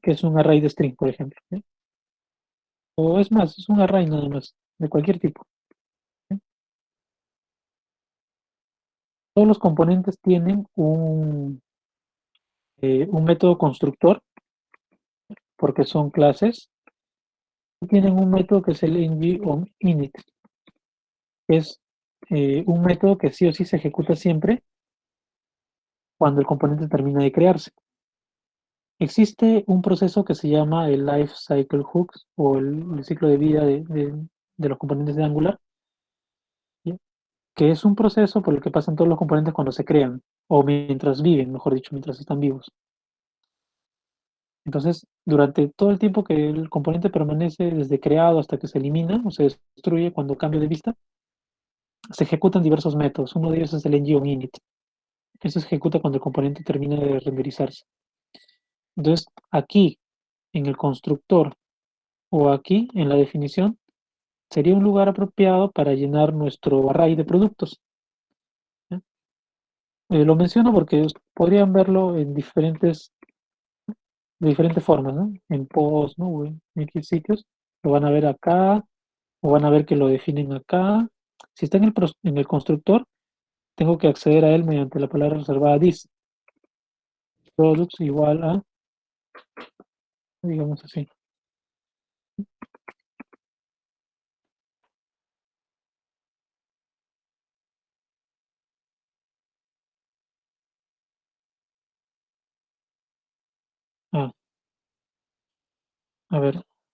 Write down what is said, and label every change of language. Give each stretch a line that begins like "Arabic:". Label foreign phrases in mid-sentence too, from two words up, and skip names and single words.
Spanish: Que es un array de string, por ejemplo, ¿okay? O es más, es un array nada más, de cualquier tipo, ¿okay? Todos los componentes tienen un método constructor, porque son clases, y tienen un método que es el ng-init, que es un método que sí o sí se ejecuta siempre cuando el componente termina de crearse. Existe un proceso que se llama el
English: life cycle hooks
Spanish: o el ciclo de vida de los componentes de Angular, ¿sí? Que es un proceso por el que pasan todos los componentes cuando se crean, o mientras viven, mejor dicho, mientras están vivos. Entonces, durante todo el tiempo que el componente permanece desde creado hasta que se elimina o se destruye cuando cambia de vista, se ejecutan diversos métodos. Uno de ellos es el ng-init. Eso se ejecuta cuando el componente termina de renderizarse. Entonces, aquí, en el constructor, o aquí, en la definición, sería un lugar apropiado para llenar nuestro array de productos. Lo menciono porque podrían verlo en de diferentes formas, ¿no? En post, ¿no? O en X sitios. Lo van a ver acá, o van a ver que lo definen acá. Si está en el constructor, tengo que acceder a él mediante la palabra reservada this. Products igual a, digamos así. Ah, a ver.